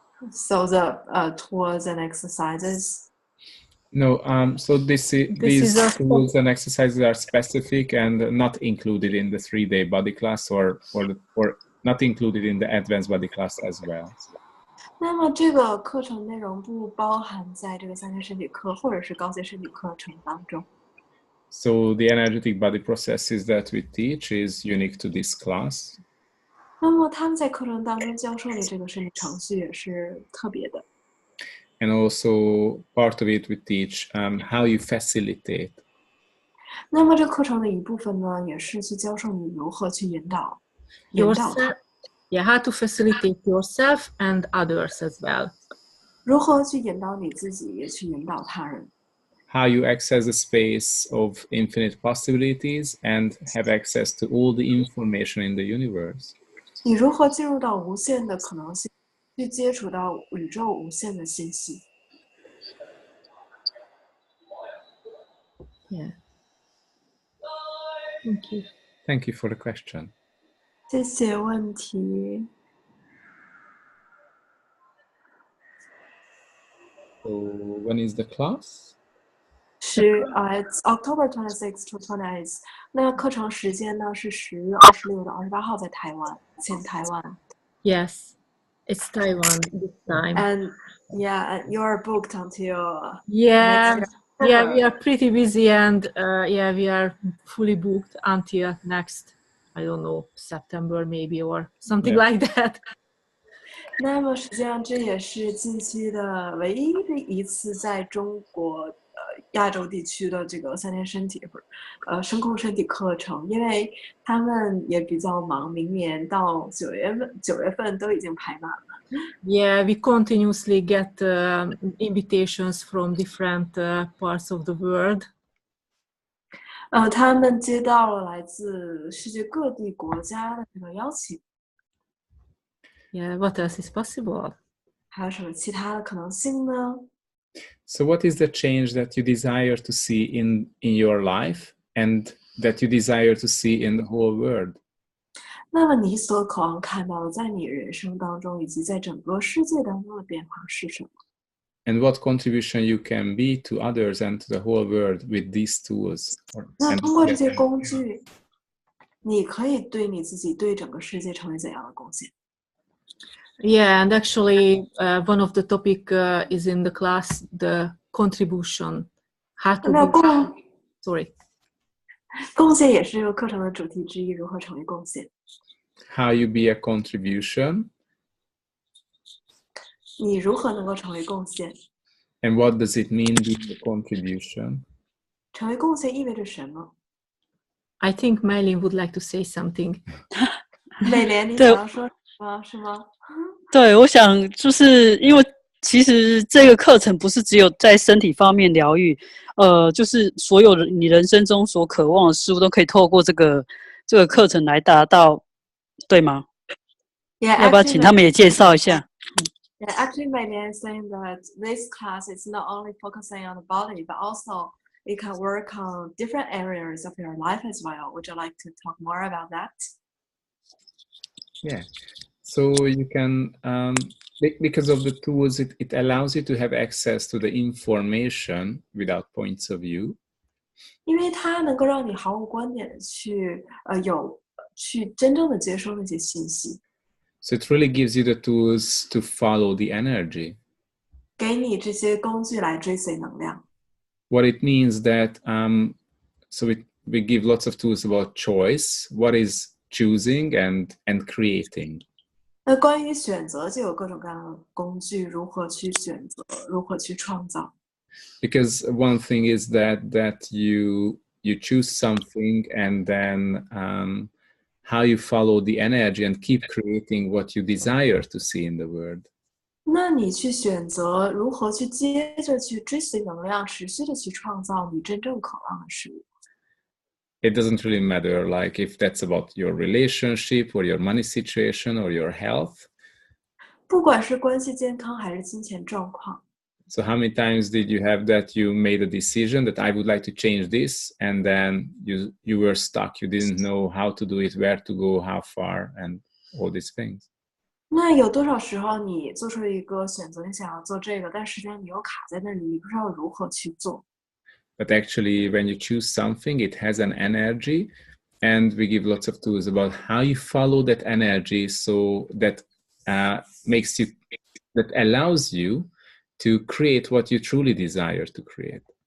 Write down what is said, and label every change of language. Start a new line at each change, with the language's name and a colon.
English: So the tools and exercises. No, so these tools and exercises are specific and not included in the 3-day body class or not included in the advanced body class as well.
Chinese: 那么这个课程内容不包含在这个3天身体课或者是高阶身体课程当中。
English: So the energetic body processes that we teach is unique to this class.
Chinese: 那么他们在课程当中教授的这个身体程序也是特别的。
English: And also part of it we teach how you facilitate.
Chinese: 那么这课程的一部分呢，也是去教授你如何去引导他。
English: Yeah, how to facilitate yourself and others as well.
Chinese: 如何去引导你自己，也去引导他人。
English: How you access the space of infinite possibilities and have access to all the information in the universe.
Chinese: 你如何进入到无限的可能性，去接触到宇宙无限的信息。
English: Yeah. Thank you. Thank you for the question.
Chinese: 谢谢问题。
English: So when is the class? It's October 26 to 28.
Chinese: 那课程时间呢是10月26到28号在台湾，前台湾。
English: Yes, it's Taiwan this time. And yeah, you are booked until yeah, next year. Yeah, we are pretty busy and yeah, we are fully booked until next, I don't know, September maybe or something like that.
Chinese: 那么实际上这也是近期的唯一的一次在中国亚洲地区的这个3天身体声控身体课程，因为他们也比较忙，明年到9月份都已经排满了。
English: Yeah, we continuously get invitations from different parts of the world.
Chinese: 他们接到了来自世界各地国家的这个邀请。
English: Yeah, what else is possible?
Chinese: 还有什么其他的可能性呢？
English: So what is the change that you desire to see in your life and that you desire to see in the whole world?
Chinese: 那么你所渴望看到的在你人生当中以及在整个世界当中的变化是什么？
English: And what contribution you can be to others and to the whole world with these tools?
Chinese: 那通过这些工具，你可以对你自己、对整个世界成为怎样的贡献？
English: Yeah, and actually one of the topic is in the class, the contribution. How to Sorry.
Chinese: 贡献也是这个课程的主题之一，如何成为贡献？
English: How you be a contribution?
Chinese: 你如何能够成为贡献？
English: And what does it mean being a contribution?
Chinese: 成为贡献意味着什么？
English: I think Mylene would like to say something.
Chinese: 美莲，你想要说什么？是吗？对，我想就是因为其实这个课程不是只有在身体方面疗愈，就是所有的你人生中所渴望的事物都可以透过这个课程来达到对吗？
English: Yeah,
Chinese: 要不要
English: actually,
Chinese: 请他们也介绍一下？
English: yeah, actually, my dad is saying that this class is not only focusing on the body, but also it can work on different areas of your life as well. Would you like to talk more about that? Yeah. So you can, because of the tools, it allows you to have access to the information without points of view.
Chinese: 因为它能够让你毫无观点的去真正的接收那些信息，
English: So it really gives you the tools to follow the energy.
Chinese: 给你这些工具来追随能量。
English: What it means that, so we give lots of tools about choice, what is choosing and creating.
Chinese: 那关于选择，就有各种各样的工具，如何去选择，如何去创造。
English: Because one thing is that you choose something and then how you follow the energy and keep creating what you desire to see in the world.
Chinese: 那你去选择如何去接着去追随能量，持续的去创造你真正渴望的事物。
English: It doesn't really matter, like if that's about your relationship or your money situation or your health.
Chinese: 不管是关系健康还是金钱状况，
English: So how many times did you have that you made a decision that I would like to change this, and then you were stuck, you didn't know how to do it, where to go, how far, and all these things.
Chinese: 那有多少时候你做出了一个选择，你想要做这个，但实际上你又卡在那里，你不知道如何去做。
English: But actually, when you choose something, it has an energy, and we give lots of tools about how you follow that energy, so that that allows you to create what you truly desire to create.